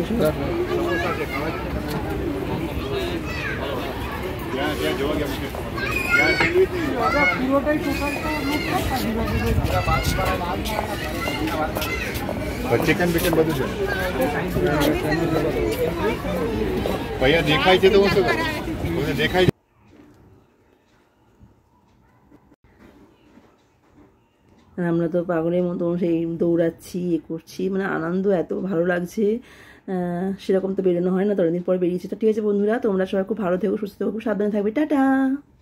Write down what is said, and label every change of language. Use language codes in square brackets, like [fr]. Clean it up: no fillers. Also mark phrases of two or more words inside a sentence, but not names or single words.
[gu] ચિકન બિકન બધું છે ભૈયા દેખાય છે તો હું શું કરું, દેખાય। [bn] আমরা তো পাগলের মতো সেই দৌড়াচ্ছি, করছি, মানে আনন্দ এত ভালো লাগছে, সেরকম তো বেরোনো হয় না, তো অনেকদিন পর বেরিয়েছি। তো ঠিক আছে বন্ধুরা, তোমরা সবাই খুব ভালো থেকো, সুস্থ থেকো, খুব সাবধানে থাকবে, টাটা।